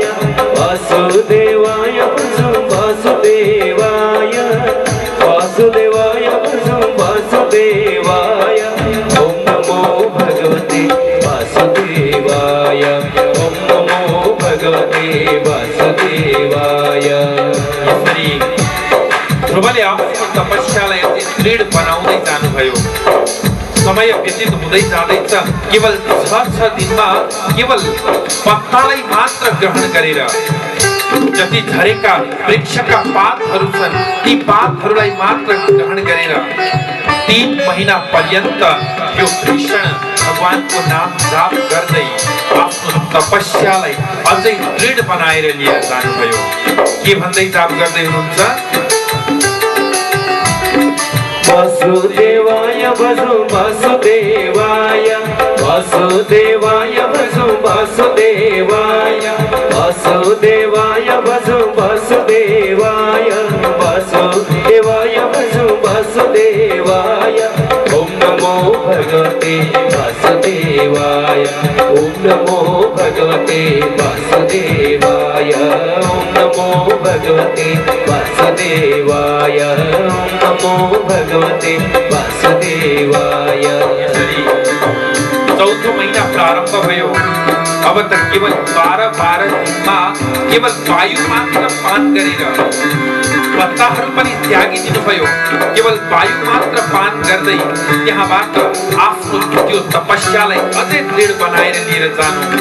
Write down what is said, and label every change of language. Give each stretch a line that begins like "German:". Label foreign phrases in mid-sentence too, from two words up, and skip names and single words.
Sanskrit: वासुदेवाय भजो वासुदेवाय। वासुदेवाय भजो वासुदेवाय। ओम नमो भगवते वासुदेवाय। ओम नमो भगवते वासुदेवाय।
Nepali: यसरी ध्रुवले आफ्नो तपस्यालाई अति दृढ बनाउँदै जानुभयो। समय व्यतीत हुँदै जाँदैछ। केवल 6 दिनमा केवल पत्तालाई मात्र ग्रहण गरेर जति झरेका वृक्षका पातहरू छन् ती पातहरूलाई मात्र ग्रहण गरेर 3 महिना पर्यन्त यो कृष्ण भगवानको नाम जाप गर्दै आफ्नो तपस्यालाई अझै दृढ बनाएर लिएर जानुभयो। के भन्दै जाप गर्दै हुनुहुन्छ?
Sanskrit: वासुदेवाय भजो वासुदेवाय। वासुदेवाय भजो वासुदेवाय। वासुदेवाय भजो वासुदेवाय। वासुदेवाय भजो वासुदेवाय। ओम नमो भगवते वासुदेवाय। ओम नमो भगवते वासुदेवाय। ओम नमो भगवते वासुदेवाय। ओम नमो भगवते वासुदेवाय।
Nepali: चौथो महिना प्रारम्भ भयो। अब त केवल 12 दिनमा केवल वायु मात्र पान गरेर पत्ताहरू पनि त्यागिदिनु भयो। केवल वायु मात्र पान गर्दै त्यहाँबाट आफ्नो त्यो तपस्यालाई अझै दृढ बनाएर लिएर जानु।